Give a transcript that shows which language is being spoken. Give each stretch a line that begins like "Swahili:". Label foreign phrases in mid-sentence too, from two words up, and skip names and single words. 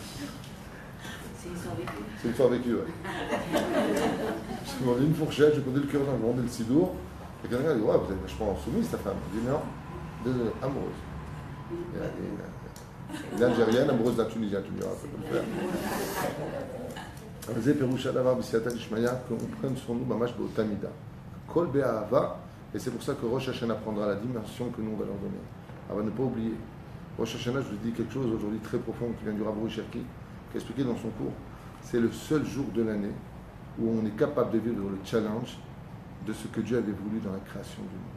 French: C'est une histoire vécue. C'est une histoire vécue, ouais. Je demandais une fourchette, j'ai posé le cœur dans le vendais le sidour. Et quelqu'un a dit, ouais, vous êtes vachement soumise, ta femme. Je dis, non, amoureuse. Une Algérienne amoureuse d'un Tunisien, tu me diras, ça peut le faire.
Hebrew: זה פירוש הדבר בסייעתא דשמיא,
French: qu'on prenne sur nous
Hebrew: ממש באותה מידה. כל באהבה,
French: et c'est pour ça que Rosh Hashanah prendra la dimension que nous on va leur donner. Alors ne pas oublier, Rosh Hashanah, je vous dis quelque chose aujourd'hui très profond qui vient du Rav Uri Cherki, qui a expliqué dans son cours, c'est le seul jour de l'année où on est capable de vivre le challenge de ce que Dieu avait voulu dans la création du monde.